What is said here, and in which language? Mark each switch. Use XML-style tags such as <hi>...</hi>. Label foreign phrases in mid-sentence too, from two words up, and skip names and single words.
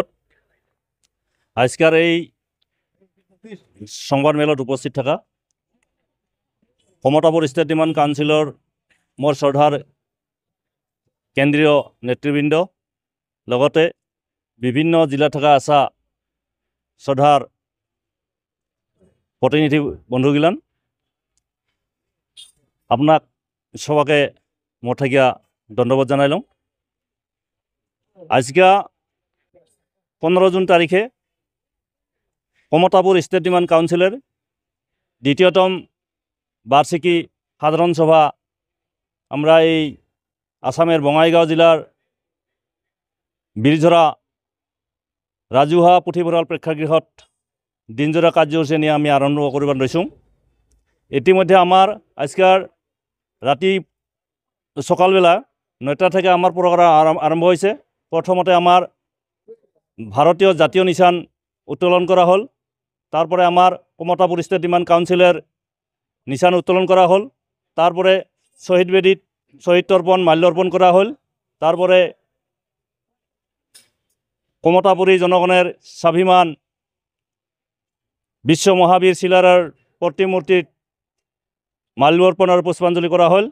<rkt>আজকের এই সংবাদ মেলত উপস্থিত থাকা কমতাপুর ষ্টেট ডিমাণ্ড কাউন্সিলৰ মোৰ শ্ৰদ্ধাৰ কেন্দ্ৰীয় নেতৃবৃন্দ লগতে বিভিন্ন জিলা থকা আছা শ্ৰদ্ধাৰ প্ৰতিনিধি বন্ধুগিলান আপোনাক সবাকে মোৰ থাকিয়া ধন্যবাদ জানাই লওঁ। আজকে 15 জুন তাৰিখে কমতাপুর স্টেট ডিমাণ্ড কাউন্সিলের দ্বিতীয়তম বার্ষিকী সাধারণ সভা আমরা এই আসামের বঙাইগাঁও জেলার বীরঝরা রাজহুয়া পুথিভঁৰাল প্রেক্ষাগৃহত দিনজোৰা কার্যসূচী নিয়ে আমি আরম্ভ করবার লৈছোঁ। ইতিমধ্যে আমার আজকের রাতি সকালবেলা 9টা থেকে আমার প্রোগ্রাম আরম্ভ হয়েছে। প্রথমতে আমার ভারতীয় জাতীয় নিশান উত্তোলন করা হল, তারপরে আমার কমতাপুর স্টেট ডিমাণ্ড কাউন্সিলের নিশান উত্তোলন করা হল, তারপরে শহীদ বেদিত শহীদ তর্পণ মাল্যর্পণ করা হল, তারপরে কমতাপুরী জনগণের স্বাভিমান বিশ্ব মহাবীর শিলারার প্রতিমূর্তির মাল্যর্পণ আর পুষ্পাঞ্জলি করা হল।</rkt>